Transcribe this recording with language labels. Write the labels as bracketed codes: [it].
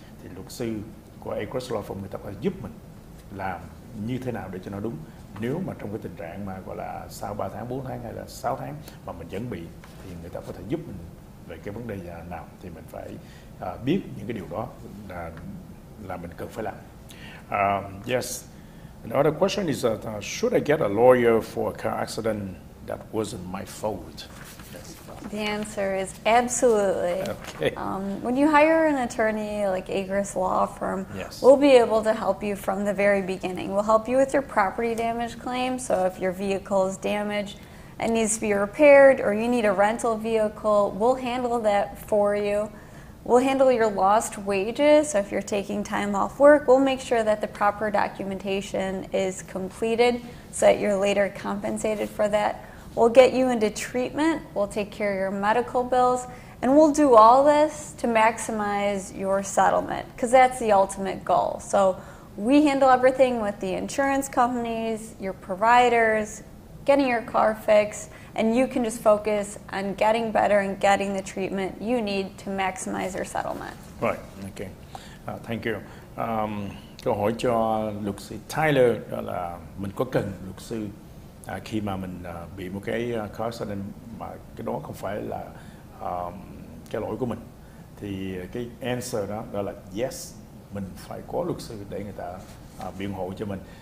[vi] Thì luật sư của AGRUSS Law Firm người ta có giúp mình làm như thế nào để cho nó đúng. Nếu mà trong cái tình trạng mà gọi là sau 3 tháng, 4 tháng hay là 6 tháng mà mình vẫn bị, thì người ta có thể giúp mình về cái vấn đề nào, thì mình phải biết những cái điều đó là mình cần phải làm. [en] Yes. Another question is should I get a lawyer for a car accident that wasn't my fault? The answer is absolutely. Okay. When you hire an attorney like AGRUSS Law Firm, Yes. we'll be able to help you from the very beginning. We'll help you with your property damage claim. So if your vehicle is damaged and needs to be repaired, or you need a rental vehicle, we'll handle that for you. We'll handle your lost wages. So if you're taking time off work, we'll make sure that the proper documentation is completed so that you're later compensated for that. We'll get you into treatment. We'll take care of your medical bills. And we'll do all this to maximize your settlement, because that's the ultimate goal. So we handle everything with the insurance companies, your providers, getting your car fixed, and you can just focus on getting better and getting the treatment you need to maximize your settlement. Right, okay. Thank you. [vi] Câu hỏi cho luật sư Tyler đó là mình có cần luật sư khi mà mình bị một cái car accident mà cái đó không phải là cái lỗi của mình, thì cái answer đó là yes, mình phải có luật sư để người ta biện hộ cho mình.